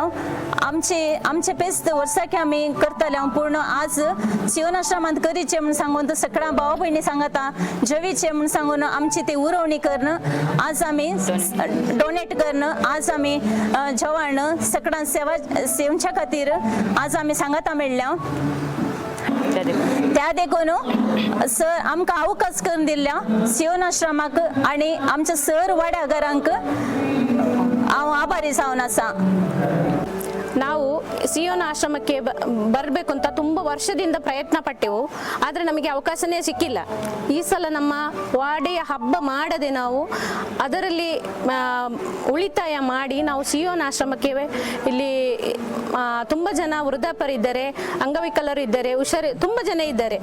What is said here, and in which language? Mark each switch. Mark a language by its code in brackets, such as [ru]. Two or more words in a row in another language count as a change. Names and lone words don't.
[kok] आमचे फेस्त वर्साक आमी करतले पूण आज सियोन आश्रमांत करीचे म्हूण सांगून सगळ्या भावा भयणी सांगता जेवीचे म्हूण सांगून आमची ती उरोवणी करून आज आमी डोनेट करून आज आमी जेवण सगळ्यां सेवच्या खातीर आज आमी सांगता मेळ्ळ्या. त्या देखून सर आमकां अवकाश करून दिल्ल्या सियोन आश्रमाक आनी आमच्या सर वाड्यागारांक हांव आभारी जावन आसा. [kn] ನಾವು ಸಿಯೋನ್ ಆಶ್ರಮಕ್ಕೆ ಬರಬೇಕು ಅಂತ ತುಂಬ ವರ್ಷದಿಂದ ಪ್ರಯತ್ನ ಪಟ್ಟೆವು. ಆದರೆ ನಮಗೆ ಅವಕಾಶನೇ ಸಿಕ್ಕಿಲ್ಲ. ಈ ಸಲ ನಮ್ಮ ವಾಡೆಯ ಹಬ್ಬ ಮಾಡದೆ ನಾವು ಅದರಲ್ಲಿ ಉಳಿತಾಯ ಮಾಡಿ ನಾವು ಸಿಯೋನ್ ಆಶ್ರಮಕ್ಕೆ ಇಲ್ಲಿ ತುಂಬ ಜನ ವೃದ್ಧಾಪರಿದ್ದಾರೆ, ಅಂಗವಿಕಲರು ಇದ್ದಾರೆ, ತುಂಬ ಜನ ಇದ್ದಾರೆ.